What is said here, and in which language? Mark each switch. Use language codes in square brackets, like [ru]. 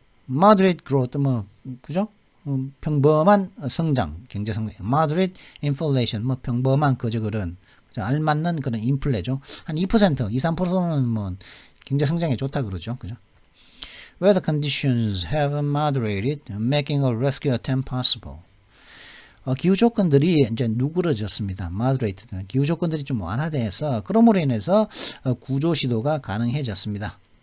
[ko] moderate growth, 뭐 그죠? 평범한 성장, 경제 성장. moderate inflation, 뭐 평범한 그런 알맞는 그런 인플레죠. 한 2%, 2-3%는 뭐 경제 성장에 좋다 그러죠. 그죠? [en] Weather conditions have moderated, making a rescue attempt possible. [ko] 기후 조건들이 이제 누그러졌습니다. moderate. 기후 조건들이 좀 완화돼서 그럼으로 인해서 구조 시도가 가능해졌습니다.